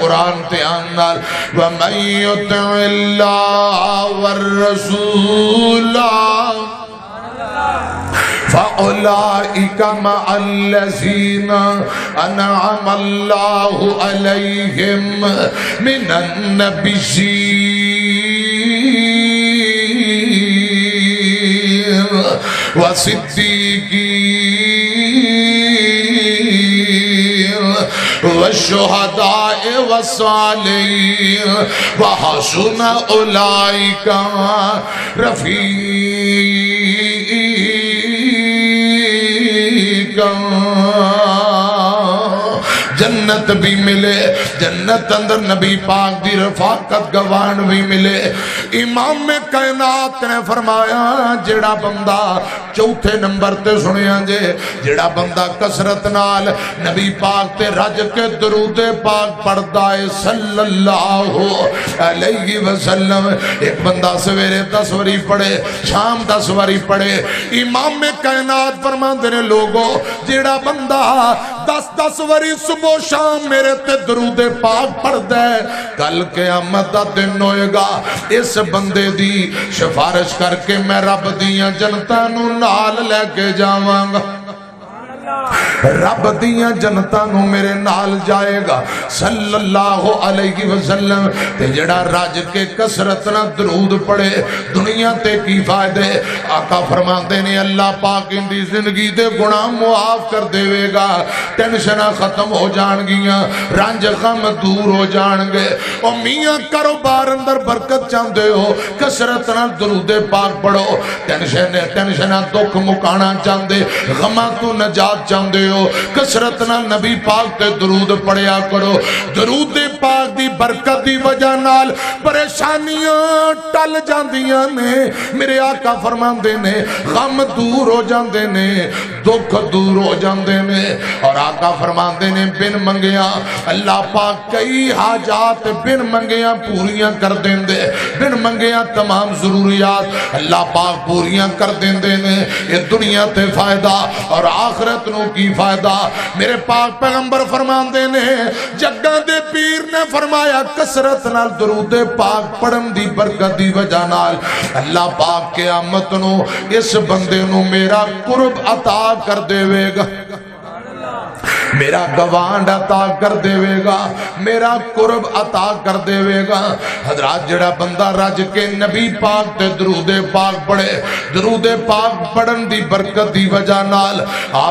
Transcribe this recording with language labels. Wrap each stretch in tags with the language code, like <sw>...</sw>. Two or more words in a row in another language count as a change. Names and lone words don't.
<pa>قرآن تے آنال</pa> <ar>وَمَن يُطِعِ اللَّهَ وَالرَّسُولَ فَأُولَئِكَ مَعَ الَّذِينَ أَنْعَمَ اللَّهُ عَلَيْهِمْ مِنَ النَّبِيِّينَ وَالصِّدِّيقِينَ وَالشُّهَدَاءِ وَالصَّالِحِينَ وَحَسُنَ أُولَئِكَ رفیقا</ar> <pa>جنت بھی ملے جنت اندر نبی پاک دی رفاقت گوان بھی ملے امام کائنات نے فرمایا جڑا بندہ چوتھے نمبر تے سنیا جے جڑا بندہ کسرت نال نبی پاک تے رج کے درود پاک پڑھدا ہے</pa> <ar>صلی اللہ علیہ وسلم</ar> <pa>ایک بندہ سویرے 10 واری پڑھے شام 10 واری پڑھے امام کائنات فرماندے نے لوگوں جڑا بندہ 10 واری صبح شام میرے تے درود پاک پڑھ دے کل قیامت دا دن ہوئے گا اس بندے دی سفارش کر کے میں رب دیاں جنتاں نو نال لے کے جاواں گا رب دیاں جنتاں نو میرے نال جائے گا</pa> <ar>صلی اللہ علیہ وسلم</ar> <pa>تے جڑا راج کے کسرت نہ درود پڑے دنیا تے کی فائدے آقا فرماتے نے اللہ پاک ان دی زندگی دے گناہ معاف کر دے گا ٹینشنہ ختم ہو جان گیاں رنج غم دور ہو جان گے او میاں کاروبار اندر برکت چاندے ہو کسرت نہ درود پاک پڑھو ٹینشنہ دکھ مکانا چاندے غمہ تو نجات چاندے ہو کسرت نہ نبی پاک تے درود پڑھیا کرو درود پاک دی برکت دی وجہ نال پریشانیاں ٹل جاندیاں نے میرے آقا فرماندے نے غم دور ہو جاندے نے دکھ دور ہو جاندے نے اور آقا فرماندے نے بن منگیاں اللہ پاک کئی حاجات بن منگیاں پوریاں کر دیندے بن منگیاں تمام ضروریات اللہ پاک پوریاں کر دیندے نے یہ دنیا تے فائدہ اور آخرت نو کی فائدہ میرے پاک پیغمبر فرمان دینے جگہ دے پیر نے فرمایا کسرت نال درود پاک پڑھن دی برکت دی وجہ نال اللہ پاک قیامت نو اس بندے نو میرا قرب عطا کر دے گا میرا گوانڈ عطا کر دے گا میرا قرب عطا کر دے گا حضرات جڑا بندہ رج کے نبی پاک تے درود پاک پڑھے درود پاک پڑھن دی برکت دی وجہ نال آپ</pa>